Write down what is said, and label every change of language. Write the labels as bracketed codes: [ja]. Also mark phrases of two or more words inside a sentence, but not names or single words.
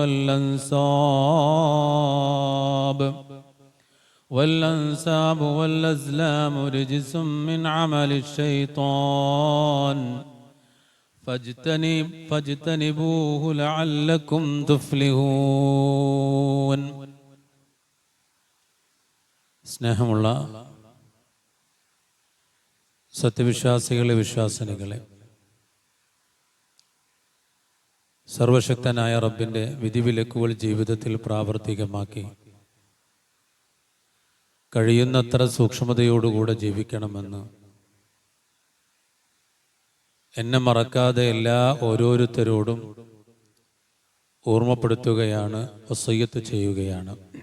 [ar] والأنساب والأزلام رجس من عمل الشيطان فاجتنبوه لعلكم تفلحون [ml] സ്നേഹമുള്ള സത്യവിശ്വാസികളെ വിശ്വാസിനികളെ, സർവശക്തനായ റബ്ബിൻ്റെ വിധിവിലക്കുകൾ ജീവിതത്തിൽ പ്രാവർത്തികമാക്കി കഴിയുന്നത്ര സൂക്ഷ്മതയോടുകൂടെ ജീവിക്കണമെന്ന് എന്നെ മറക്കാതെ എല്ലാ ഓരോരുത്തരോടും ഓർമ്മപ്പെടുത്തുകയാണ്, വസിയ്യത്ത് ചെയ്യുകയാണ്.